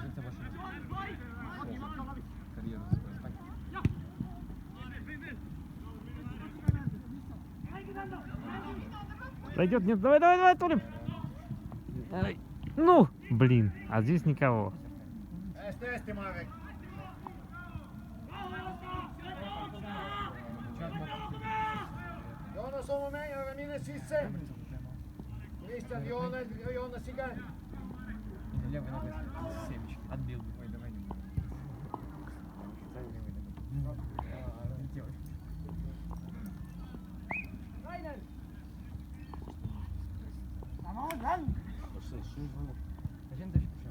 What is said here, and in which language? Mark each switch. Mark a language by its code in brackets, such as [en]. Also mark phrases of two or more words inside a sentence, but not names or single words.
[ru] Карьеру Пойдет, нет, давай, Толим. Давай. Ну, блин, а здесь никого. [et] testi, Marek. Joonas oma mängijaga, mine sisse. Kristjan, Joonas iga. [ru] Левый ногой семечки. Отбил. Ой, давай не будем. Зачем ты пошел?